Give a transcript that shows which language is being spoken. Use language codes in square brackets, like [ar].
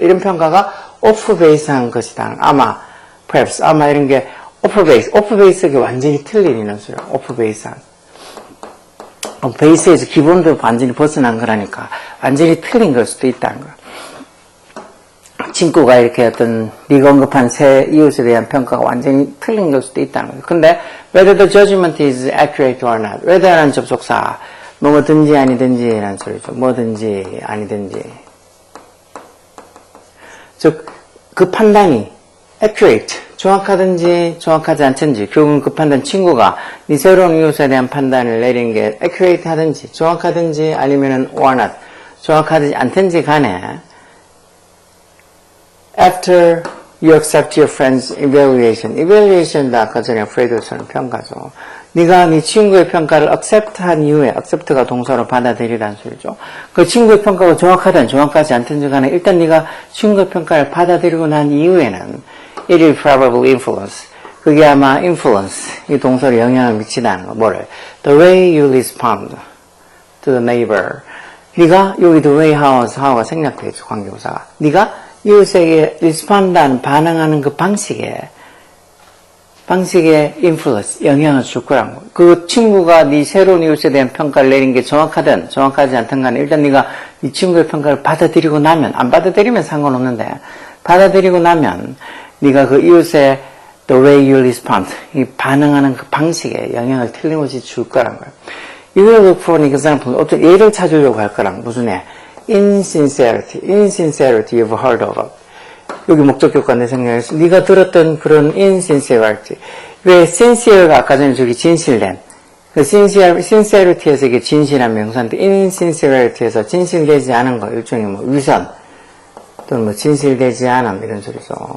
[ko] 이런 평가가 off base한 것이다. 아마, perhaps, 아마 이런 게 off base가 완전히 틀린 이런 소리야. off base한. 베이스에서 기본도 완전히 벗어난 거라니까 완전히 틀린 걸 수도 있다는 거야. 친구가 이렇게 어떤 네가 언급한 새 이웃에 대한 평가가 완전히 틀린 걸 수도 있다는 거죠. [en] 근데 whether the judgment is accurate or not, whether라는 [ko] 접속사 뭐든지 아니든지라는 소리죠. 뭐든지 아니든지. 즉 그 판단이 accurate, 정확하든지 정확하지 않든지 결국은 그 판단 친구가 네 새로운 이웃에 대한 판단을 내린 게 accurate 하든지 정확하든지 아니면은 or not, 정확하든지 않든지 간에 [en] after you accept your friend's evaluation [ko] 도 아까 전에 프레이드처럼 평가죠. 네가 네 친구의 평가를 accept한 이후에, accept가 동사로 받아들이라는 소리죠. 그 친구의 평가가 정확하든 정확하지 않든지 간에 일단 네가 친구의 평가를 받아들이고 난 이후에는 [en] it will probably influence. [ko] 그게 아마 influence, 이 동사로 영향을 미치다는 거. 뭐를? [en] The way you respond to the neighbor. [ko] 네가 여기 the way how가 생략되어 있죠. 관계부사가. 네가 이웃에게 respond하는 반응하는 그 방식에 influence, 영향을 줄 거라는 거. 그 친구가 네 새로운 이웃에 대한 평가를 내린 게 정확하든 정확하지 않든 간에 일단 네가 이 친구의 평가를 받아들이고 나면, 안 받아들이면 상관없는데 받아들이고 나면 네가 그 이웃의 [en] the way you respond, [ko] 이 반응하는 그 방식에 영향을 틀림없이 줄 거란 거예요. [en] You will look for an example, [ko] 어떤 예를 찾으려고 할 거란 무슨 예? [en] insincerity you've heard of. [ko] 여기 목적격과 내 생각에서 네가 들었던 그런 insincerity. 왜 sincere가 아까 전에 저기 진실된 그 sincerity에서 이게 진실한 명사인데 insincerity에서 진실되지 않은 거 일종의 뭐 위선 또는 뭐 진실되지 않음 이런 소리죠.